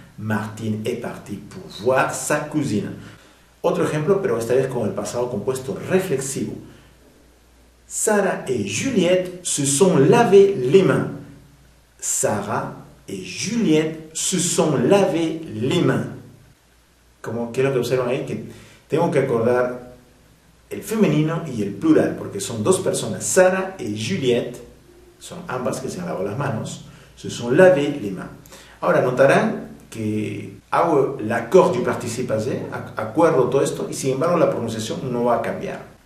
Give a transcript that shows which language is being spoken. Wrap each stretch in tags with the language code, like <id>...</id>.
<fr>Martine est partie pour voir sa cousine.</fr> <es>Otro ejemplo, pero esta vez con el pasado compuesto reflexivo.</es> <fr>Sarah et Juliette se sont lavé les mains. Sarah et Juliette se sont lavé les mains.</fr> <es>Como que es lo que observan ahí, que tengo que acordar el femenino y el plural, porque son dos personas, Sarah y Juliette, son ambas que se han lavado las manos,</es> <fr>se sont lavé les mains.</fr> <es>Ahora notarán que hago l'accord du participe passé, acuerdo todo esto, y sin embargo la pronunciación no va a cambiar.</es>